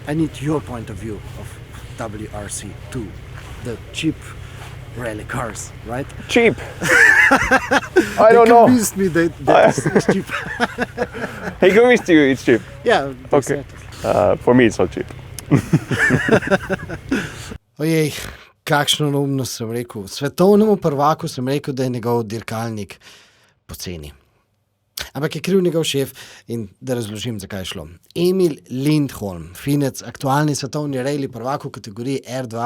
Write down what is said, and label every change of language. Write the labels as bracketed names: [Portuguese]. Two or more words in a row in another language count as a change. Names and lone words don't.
[English] I need your point of view of WRC2, the cheap rally cars, right? Cheap. I don't know. They convinced me that it's cheap. He convinced you it's cheap. Yeah, Okay. exactly. For me it's not cheap. [Slovenian] Ojej, kakšno neumnost sem rekel. Svetovnemu prvaku sem rekel, da je njegov dirkalnik poceni. Ampak je kriv njegov šef in da razložim, zakaj je šlo. Emil Lindholm, Finec, aktualni svetovni rally prvak v kategoriji R2.